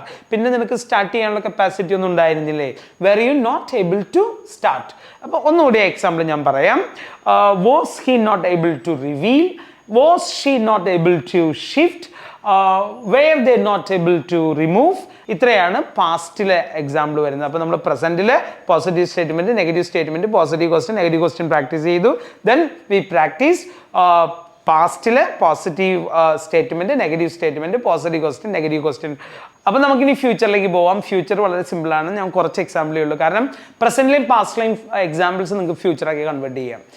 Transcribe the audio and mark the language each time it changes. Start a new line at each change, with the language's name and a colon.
Malayalam: പിന്നെ നിനക്ക് സ്റ്റാർട്ട് ചെയ്യാനുള്ള കപ്പാസിറ്റി ഒന്നും ഉണ്ടായിരുന്നില്ലേ.
English: Were you not able to start?
Malayalam: അപ്പോൾ ഒന്നുകൂടി എക്സാമ്പിൾ ഞാൻ പറയാം.
English: Was he not able to reveal? Was she not able to shift? Were they not able to remove?
Malayalam: ഇത്രയാണ് പാസ്റ്റിലെ എക്സാമ്പിൾ വരുന്നത്. അപ്പോൾ നമ്മൾ പ്രസന്റിലെ positive statement, negative statement, positive question, negative question practice ചെയ്തു.
English: Then we practice പാസ്റ്റിലെ positive statement, negative statement, positive question, negative question.
Malayalam: അപ്പോൾ നമുക്കിനി ഫ്യൂച്ചറിലേക്ക് പോവാം. Future വളരെ സിമ്പിളാണ്. ഞാൻ കുറച്ച് എക്സാമ്പിളേ ഉള്ളൂ, കാരണം പ്രസന്റിലെയും പാസ്റ്റിലെയും എക്സാമ്പിൾസ് നിങ്ങൾക്ക് ഫ്യൂച്ചറാക്കി കൺവേർട്ട് ചെയ്യാം.